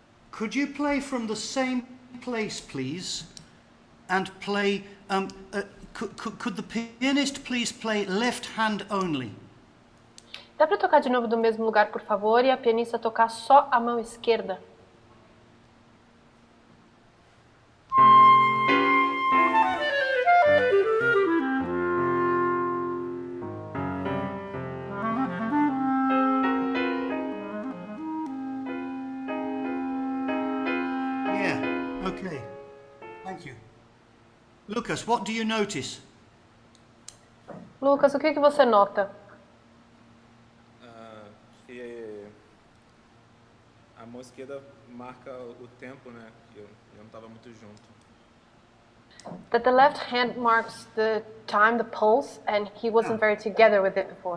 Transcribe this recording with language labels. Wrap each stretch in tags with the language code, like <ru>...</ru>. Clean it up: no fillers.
<en>Could you play from the same place, please? And play, could the pianist please play left hand only?</en> <pt>Dá para tocar de novo do mesmo lugar, por favor, e a pianista tocar só a mão esquerda?</pt> <en>Yeah, okay. Thank you. Lucas, what do you notice?</en> <pt>Lucas, o que você nota? Que a mão esquerda marca o tempo, né? Eu não estava muito junto.</pt> <en>That the left hand marks the time, the pulse, and he wasn't very together with it before.</en>